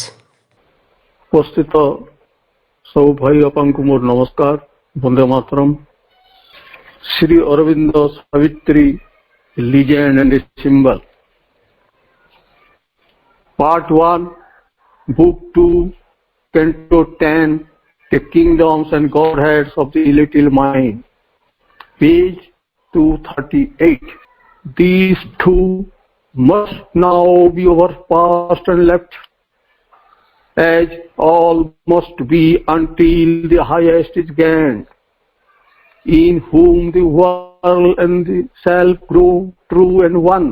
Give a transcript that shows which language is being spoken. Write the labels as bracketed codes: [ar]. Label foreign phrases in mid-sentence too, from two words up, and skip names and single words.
[or] ଉପସ୍ଥିତ ସବୁ ଭାଇ ବାପାଙ୍କୁ ମୋର ନମସ୍କାର, ବନ୍ଦେ ମାତରମ୍। [en] ଶ୍ରୀ ଅରବିନ୍ଦ ସାବିତ୍ରୀ ଲିଜେଣ୍ଡ ଆଣ୍ଡ ସିମ୍ବଲ, Part 1, Book 2, Canto 10, The Kingdoms and Godheads of the Little Mind, page 238. These two must now be overpassed and left, as all must be until the highest is gained, in whom the world and the self grow true and one.